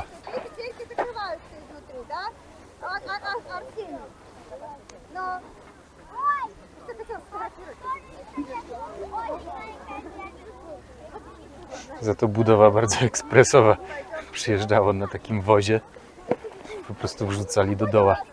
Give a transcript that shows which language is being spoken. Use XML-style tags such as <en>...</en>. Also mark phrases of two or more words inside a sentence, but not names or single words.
<ru>Эти закрываются изнутри, да? Арсений. Но... Что ты хотел сказать?</ru> <pl>Za to budowa bardzo ekspresowa. Przyjeżdżało na takim wozie. Po prostu wrzucali do doła.</pl>